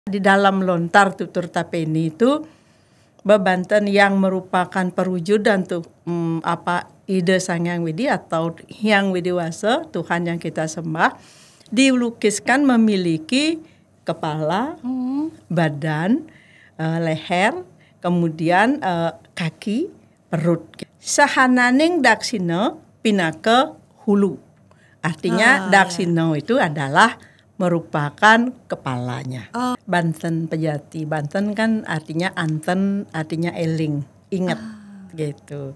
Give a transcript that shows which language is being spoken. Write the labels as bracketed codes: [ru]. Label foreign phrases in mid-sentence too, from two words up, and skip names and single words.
[id] Di dalam lontar tutur tapeni itu bebanten yang merupakan perwujudan tuh ide Sang Hyang Widi atau Hyang Widiwasa, Tuhan yang kita sembah, dilukiskan memiliki kepala, badan, leher, kemudian kaki, perut. [kaw] Sahananing daksina pinaka hulu. [id] Artinya daksina itu adalah merupakan kepalanya. Banten Pejati. Banten kan artinya anten, artinya eling, ingat gitu.